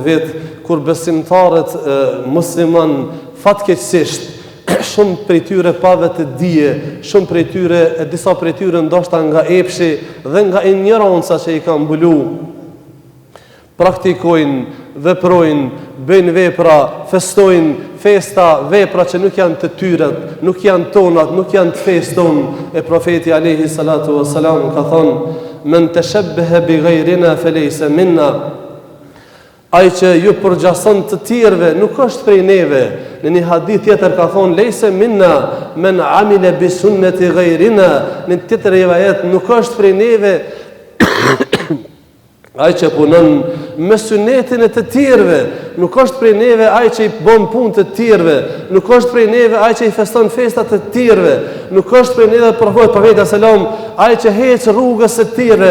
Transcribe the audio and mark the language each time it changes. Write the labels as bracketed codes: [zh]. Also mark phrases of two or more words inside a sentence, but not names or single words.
[sq] vit, kur besimtarët musliman fatkeqësisht shumë prej tyre pa vetë dije, shumë prej tyre, disa prej tyre ndoshta nga epshi dhe nga ignoranca që i kanë mbulu, praktikojnë, veprojnë, bëjnë vepra, festojnë festa, vepra që nuk janë të tyre, nuk janë tonat, nuk janë të feston. E profeti [ar] عليه الصلاة والسلام [sq] ka thonë: [ar] "من تشبه بغيرنا فليس منا." [sq] Ai që ju përgjason të tjerëve nuk është prej neve. Në një hadith tjetër ka thonë: [ar] "ليس منا من عمل بسنة غيرنا." [sq] Në tjetër rivajet nuk është prej neve ai që punon me sunetin e të tjerëve, nuk është prej neve ai që i bën punë të tjerëve, nuk është prej neve ai që i feston festat të tjerëve, nuk është prej neve profeti selam ai që heq rrugës së tjerëve.